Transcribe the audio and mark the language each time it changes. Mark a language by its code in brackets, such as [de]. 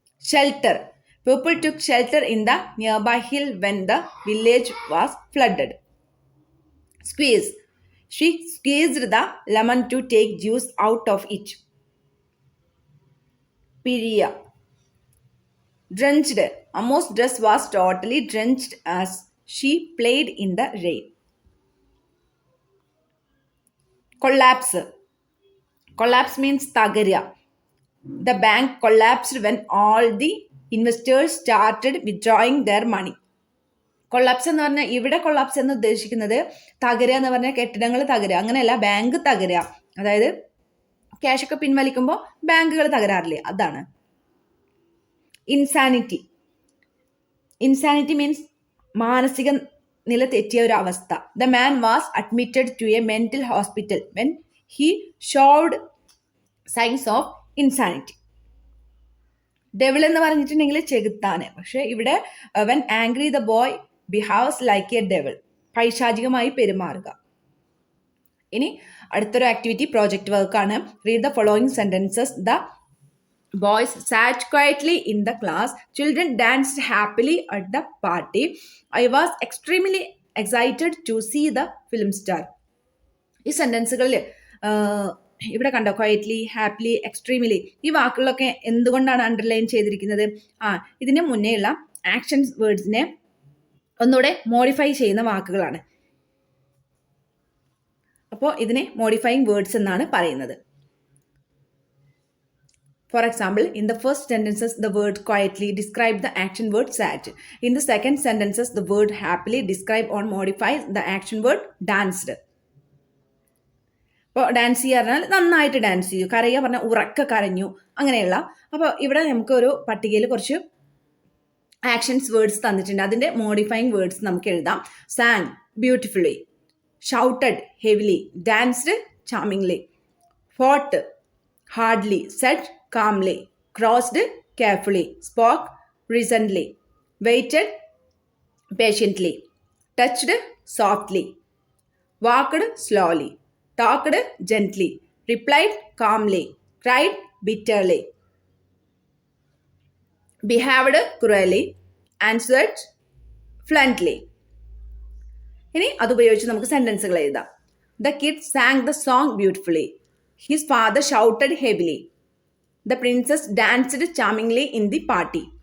[en] Shelter, people took shelter in the nearby hill when the village was flooded. Squeeze, she squeezed the lemon to take juice out of it. [ml] പിഴിയ. [en] Drenched, Ammo's dress was totally drenched as she played in the rain. Collapse. Collapse means തകരുക. The bank collapsed when all the investors started withdrawing their money. [ml] കൊള്ളാപ്സ് എന്ന് പറഞ്ഞാൽ ഇവിടെ കൊള്ളാപ്സ് എന്ന് ഉദ്ദേശിക്കുന്നത് തകരുക എന്ന് പറഞ്ഞാൽ കെട്ടിടങ്ങൾ തകരുക, അങ്ങനെയല്ല, bank തകരുക. അതായത് ക്യാഷൊക്കെ പിൻവലിക്കുമ്പോൾ ബാങ്കുകൾ തകരാറില്ലേ, അതാണ്. ഇൻസാനിറ്റി. [en] insanity means [ml] മാനസിക നില തെറ്റിയ ഒരു അവസ്ഥ. [en] The man was admitted to a mental hospital when he showed signs of insanity. [ml] Devil എന്ന് പറഞ്ഞിട്ടുണ്ടെങ്കിൽ ചെകുത്താന്. പക്ഷെ ഇവിടെ [en] when angry the boy behaves like a devil, [ml] പൈശാചികമായി പെരുമാറുക. ഇനി അടുത്തൊരു ആക്ടിവിറ്റി പ്രോജക്റ്റ് വർക്കാണ്. [en] Read the following sentences. The boys sat quietly in the class. Children danced happily at the party. I was extremely excited to see the film star. [ml] ഈ സെന്റൻസുകളിൽ ഇവിടെ കണ്ടോ, quietly, happily, extremely, ഈ വാക്കുകളൊക്കെ എന്തുകൊണ്ടാണ് underline ചെയ്തിരിക്കുന്നത്? ഇതിന് മുന്നേയുള്ള action വേർഡ്സിനെ ഒന്നുകൂടെ modify ചെയ്യുന്ന വാക്കുകളാണ്. അപ്പോൾ ഇതിനെ മോഡിഫൈങ് വേർഡ്സ് എന്നാണ് പറയുന്നത്. [en] For example, in the first sentences, the word quietly describes the action word sat. In the second sentences, the word happily describe or modifies the action word danced. [ml] അപ്പോൾ dance ചെയ്യുക പറഞ്ഞാൽ നന്നായിട്ട് dance ചെയ്യൂ, കരയുക പറഞ്ഞാൽ ഉറക്കെ കരഞ്ഞു, അങ്ങനെയുള്ള. അപ്പോൾ ഇവിടെ നമുക്ക് ഒരു പട്ടികയിൽ കുറച്ച് ആക്ഷൻസ് വേർഡ്സ് തന്നിട്ടുണ്ട്. അതിൻ്റെ മോഡിഫൈങ് വേർഡ്സ് നമുക്ക് എഴുതാം. [en] Sang beautifully, shouted heavily, danced charmingly, fought hardly, said calmly, crossed carefully, spoke recently, waited patiently, touched softly, walked slowly, talked gently, replied calmly, cried bitterly, behaved cruelly, answered bluntly. [ml] ഇനി അതുപയോഗിച്ച് നമുക്ക് സെന്റൻസുകൾ എഴുതാം. [en] The kid sang the song beautifully. His father shouted heavily. The princess danced charmingly in the party.